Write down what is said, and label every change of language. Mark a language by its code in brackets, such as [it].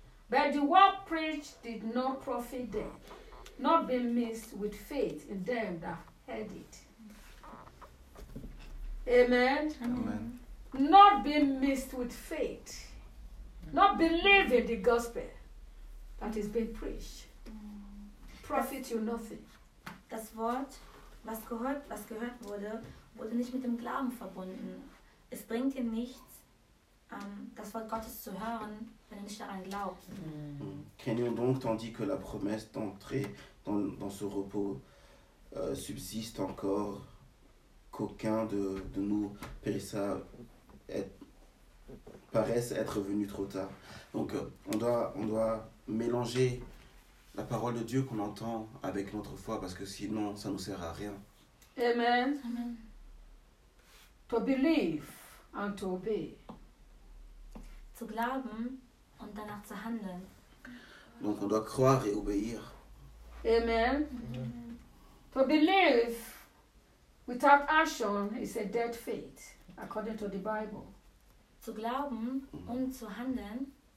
[en] But the word preached did not profit them, not being mixed with faith in them that heard it. Amen. Amen. Not being mixed with faith. Not believing the gospel that is being preached. Profit you nothing. [de] Das Wort, was gehört wurde, wurde nicht mit dem Glauben verbunden. Es bringt dir nichts, das Wort Gottes zu hören, wenn du nicht daran glaubst. [fr] Craignons donc, tandis que la promesse d'entrer dans ce repos subsiste encore, qu'aucun de nous périssa, paraisse être venu trop tard. Donc, on doit mélanger la parole de Dieu qu'on entend avec notre foi, parce que sinon, ça ne nous sert à rien. Amen. Amen. [en] To believe and to obey. [de] Zu glauben und danach zu handeln. [fr] Donc, on doit croire et obéir. [en] Amen. Amen. To believe without action is a dead faith, according to the Bible. [de] Zu glauben und zu handeln.